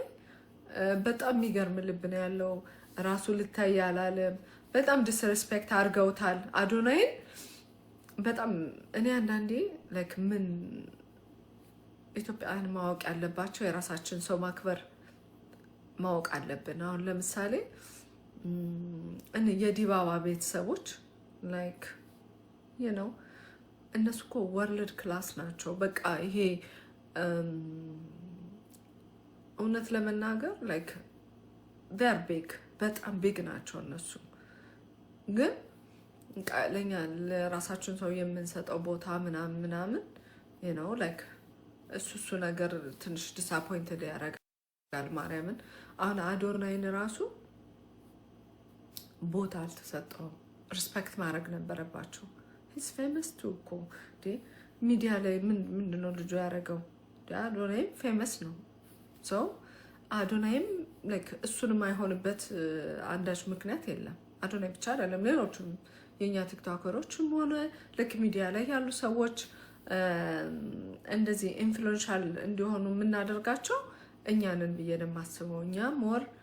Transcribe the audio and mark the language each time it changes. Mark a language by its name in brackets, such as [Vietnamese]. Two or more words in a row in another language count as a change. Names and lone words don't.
[Amharic] በጣም የሚገርም ልብ ነው ያለው ራሱ ልታይ ያላለም በጣም ዲስሪስፔክት አድርገውታል አዶናይን በጣም እኔ አንዳንዴ like ምን ኢትዮጵያን ማወቅ ያለባቸው የራሳችን ሰው ማክበር ማወቅ አለብን አሁን ለምሳሌ የዲባባ ቤተሰቦች [English] like you know [Amharic] እነሱ እኮ [English] world class [Amharic] ናቸው በቃ ይሄ እውነት ለመናገር [English] like they're big [Amharic] በጣም ቢግ ናቸው እነሱ ግን ለኛ ለራሳችን ሰው የምንሰጠው ቦታ ምናምን [English] you know like [Amharic] እሱ ነገር ትንሽ ዲስአፖይንትድ ያደርጋል ማርያምን አሁን አዶናይን ራሱ ቦታ አልተሰጠው ሪስፔክት ማድረግ ነበረባቸው [English] he's famous too [Amharic] እኮ ሚዲያ ላይ ምንድነው ልጁ ያደረገው አዶናይም ፌመስ ነው so አዶናይም like እሱንም አይሆንበት አንዳች ምክንያት የለም አዶናይ ብቻ አይደለም ሌሎችም የኛ ቲክቶከሮችም ሆነ like ሚዲያ ላይ ያሉ ሰዎች እንደዚህ ኢንፍሉዌንሻል እንዲሆኑ የምናደርጋቸው እኛንን ብዬንም ማስበው እኛ ሞር